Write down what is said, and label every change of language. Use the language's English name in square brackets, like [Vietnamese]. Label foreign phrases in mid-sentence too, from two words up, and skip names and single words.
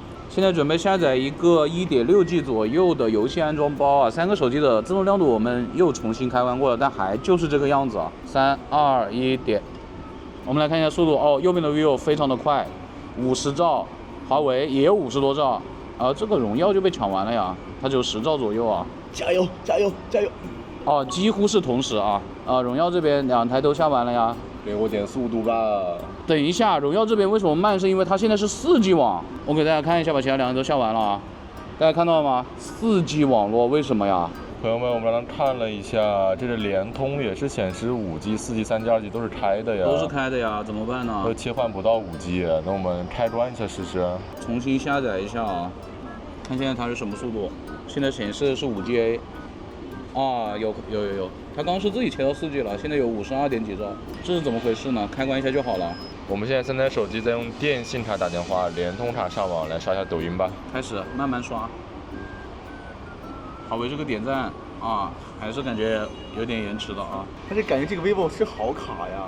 [Chinese] 現在準備下載一個 1.6G 左右的遊戲安裝包啊，3個手機的自動亮度我們又重新開完過了，但還就是這個樣子啊。3、2、1點，我們來看一下速度哦，右邊的 vivo 非常的快，50兆，華為也有50多兆，這個榮耀就被搶完了呀，它只有10兆左右啊。加油，加油，加油！哦，幾乎是同時啊，榮耀這邊2台都下完了呀。給我點速度吧。等一下，榮耀這邊為什麼慢？是因為它現在是4G 網。我給大家看一下吧，其他2台都下完了啊。大家看到了嗎？4G 網絡為什麼呀？朋友們，我們剛剛看了一下，這個聯通也是顯示5G、4G、3G、2G 都是開的呀。都是開的呀，怎麼辦呢？都切換不到5G，那我們開關一下試試。重新下載一下啊，看現在它是什麼速度？現在顯示的是5Ga。啊，有，它剛是自己切到 4G 了，現在有52點幾兆，這是怎麼回事呢？開關一下就好了。我們現在3台手機在用電信卡打電話，聯通卡上網，來刷一下抖音吧。開始慢慢刷。華為這個點讚啊，還是感覺有點延遲的啊。但是感覺這個 vivo 是好卡呀。